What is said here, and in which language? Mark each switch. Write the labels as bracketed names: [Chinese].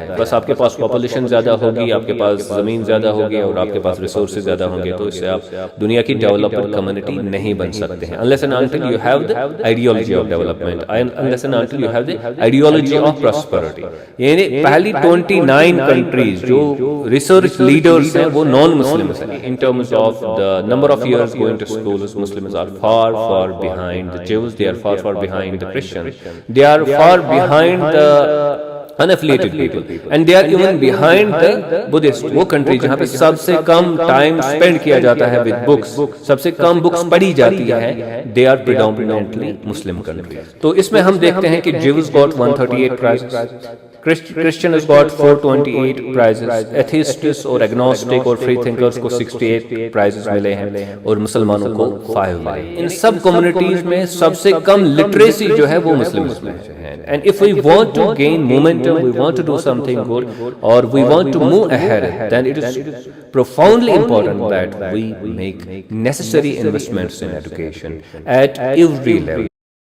[Urdu] بس آپ کے پاس پاپولیشن زیادہ ہوگی, آپ کے پاس زمین زیادہ ہوگی اور آپ کے پاس ریسورسز زیادہ ہوں گے, تو اس سے آپ دنیا کی ڈیولپڈ کمیونٹی نہیں بن سکتے ہیں [English] unless and until you have the ideology of development, unless and until you have the ideology of prosperity. [Urdu] یعنی پہلی 29 کنٹریز جو ریسرچ لیڈرز ہیں وہ نان مسلمز ہیں. [English] In terms of the number of years going to schools, Muslims are far far behind the Jews, they are far far behind the Christians, they are far behind the unaffiliated people, and they are even behind the Buddhist. [Urdu] وہ country جہاں پہ سب سے کم time spend کیا جاتا ہے with books, سب سے کم books پڑھی جاتی ہے, [English] they are predominantly Muslim countries. [Urdu] تو اس میں ہم دیکھتے ہیں کہ [English] Jews got 138 prizes, Christians got 428 prizes, [Urdu] atheists اور agnostic اور free thinkers کو 68 prizes ملے ہیں, اور مسلمانوں کو 5 ملے. ان سب کمیونٹیز میں سب سے کم لٹریسی جو ہے وہ مسلمز میں ہے. [English] And if we want to gain momentum, we want to do something good, or we want to move ahead, then it is profoundly important that we make necessary investments in education at every level.